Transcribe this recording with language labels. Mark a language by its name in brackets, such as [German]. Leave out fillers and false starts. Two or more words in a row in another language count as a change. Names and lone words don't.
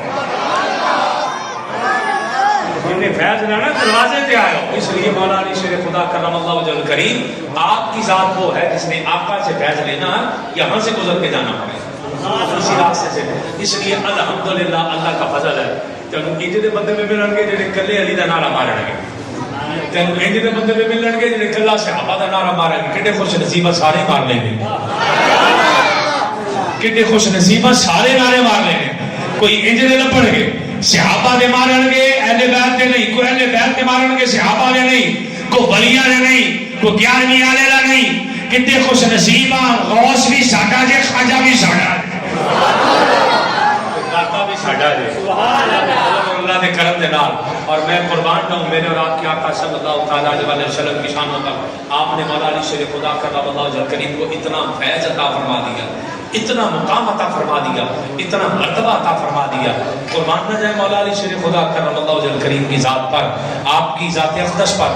[Urdu] جتنے فیض لینا دروازے تے آئے اس لیے مولا علی شیر خدا [Arabic] کرم اللہ وجہ الکریم [Urdu] آپ کی ذات وہ ہے جس نے آقا سے فیض لینا یہاں سے گزر کے جانا پڑے اسی راستے سے اس لیے الحمدللہ اللہ کا فضل ہے [Punjabi] تینوں انج دے بندے بھی ملن گے جڑے کلے علی دا نعرہ مارن گے، تینوں انج دے بندے بھی ملن گے جڑے کلا صحابہ دا نعرہ مارن گے. کڈے خوش نصیب سارے مار لیں گے، کڈے خوش نصیب سارے نعرے مار لیں گے. کوئی انج دے لپڑ گے صحابہ دے مارن گے، اہل بیت دے نہیں، کوئی اہل بیت دے مارن گے صحابہ دے نہیں، کوئی ولیاں دے نہیں، کوئی 11ویں والے دا نہیں. کتنے خوش نصیب غوث بھی ساڈا جے، خواجہ بھی ساڈا جے، داتا بھی ساڈا جے، اللہ دے کرم دے نال. [Urdu] اور میں قربان جاؤں میرے اور آپ کے آقا [Arabic] صلی اللہ تعالیٰ علیہ وسلم [Urdu] کی شانوں تک آپ نے مولا علی شیر خدا [Arabic] کرم اللہ وجہ کریم [Urdu] کو اتنا فیض عطا فرما دیا، اتنا مقام عطا فرما دیا، اتنا مرتبہ عطا فرما دیا. قربان نہ جائے مولا علی شیر خدا [Arabic] کرم اللہ وجہ کریم [Urdu] کی ذات پر، آپ کی ذات اقدس پر.